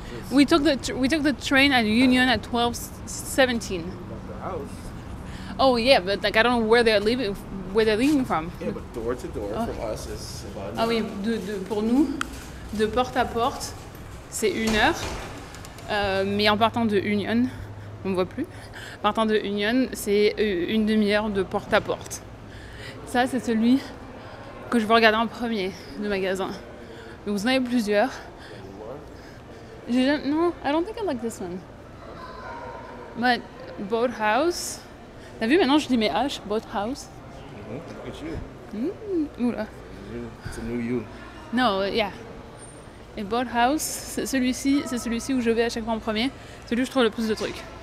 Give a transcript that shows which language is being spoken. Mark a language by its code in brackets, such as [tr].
[en] We took the train at Union at 12:17. Oh yeah, but like I don't know where they're leaving from. Yeah, but door to door from us is about. [fr] Ah oui, pour nous, de porte à porte, c'est 1 heure. Mais en partant de Union, on ne voit plus. Partant de Union, c'est une demi-heure de porte à porte. Ça, c'est celui que je veux regarder en premier de magasin. Donc vous en avez plusieurs. Non, [en] I don't think I like this one. But Boathouse. [fr] T'as vu, maintenant je dis mes H, Boathouse. [en] Look at you. Oula. It's a new you. No, yeah. [fr] Et Boathouse, c'est celui-ci où je vais à chaque fois en premier. Celui où je trouve le plus de trucs.